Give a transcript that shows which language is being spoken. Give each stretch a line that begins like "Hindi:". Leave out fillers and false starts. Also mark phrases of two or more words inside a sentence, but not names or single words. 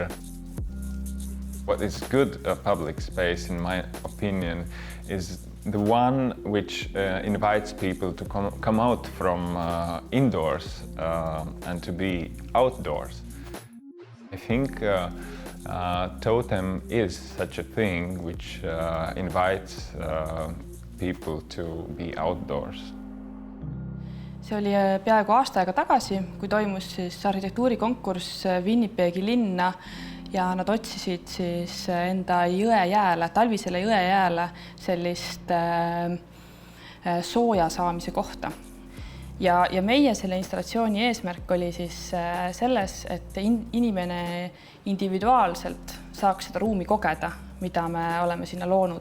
English: What is good public space, in my opinion, is the one which invites people to come out from indoors and to be outdoors. I think Totem is such a thing which invites people to be outdoors.
Estonian: see oli peaaegu aasta aega tagasi, kui toimus siis arhitektuurikonkurss Winnipegi linna ja nad otsisid siis enda jõejääle, talvisele jõejääle sellist sooja saamise kohta. Ja meie selle installatsiooni eesmärk oli siis selles, et inimene individuaalselt saaks seda ruumi kogeda, mida me oleme sinna loonud.